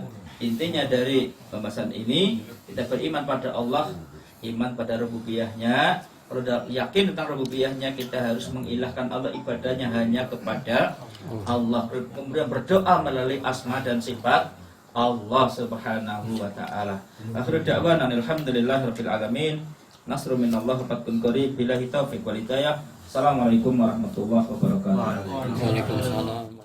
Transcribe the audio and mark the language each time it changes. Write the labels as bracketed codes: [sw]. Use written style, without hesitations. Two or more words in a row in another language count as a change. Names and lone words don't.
[id] Intinya dari pembahasan ini, kita beriman pada Allah, iman pada rububiyahnya. Kalau yakin tentang rububiyahnya, kita harus mengilahkan Allah, ibadahnya hanya kepada Allah. Kemudian berdoa melalui asma dan sifat Allah [ar] سبحانه وتعالى. آخر دعوانا الحمد لله رب العالمين. نصر من الله فتح قريب، بالله التوفيق والهداية. السلام عليكم ورحمة الله وبركاته. Waalaikumsalam.